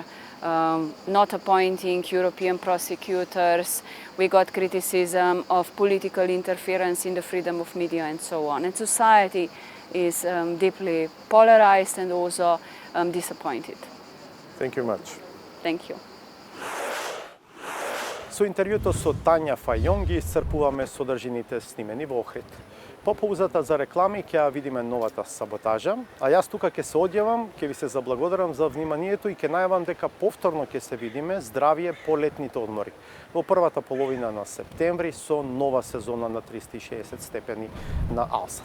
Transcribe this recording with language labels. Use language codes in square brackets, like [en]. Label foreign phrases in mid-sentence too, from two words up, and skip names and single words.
[en] Not appointing European prosecutors. We got criticism of political interference in the freedom of media and so on. And society is deeply polarized and also disappointed. Thank you very much. Thank you. [mk] Со интервјуто со Тања Фајон ги исцрпуваме содржините снимени во Охрид. По паузата за реклами ќе ја видиме новата саботажа, а јас тука ќе се одјавам, ќе ви се заблагодарам за вниманието и ќе најавам дека повторно ќе се видиме здравје по летните одмори во првата половина на септември со нова сезона на 360 степени на Alsat.